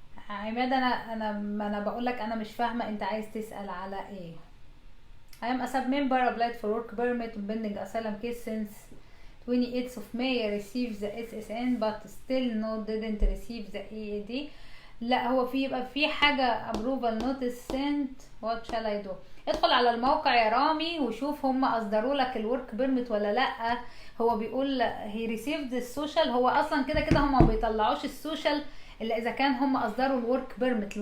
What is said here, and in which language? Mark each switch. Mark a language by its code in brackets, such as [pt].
[ar] عماد انا بقول لك انا مش فاهمه انت عايز تسال على ايه. [en] I am a sub member applied for work permit pending asylum case since 28th of May. I received the SSN but still didn't receive the EAD. [ar] لا هو يبقى في حاجه [en] approval notice sent. what shall I do؟ [ar] ادخل على الموقع يا رامي وشوف هم اصدروا لك الورك بيرميت ولا لا. هو بيقول [en] he received [ar] السوشيال، هو اصلا كده هم ما بيطلعوش السوشيال الا اذا كان هم اصدروا الورك بيرميت.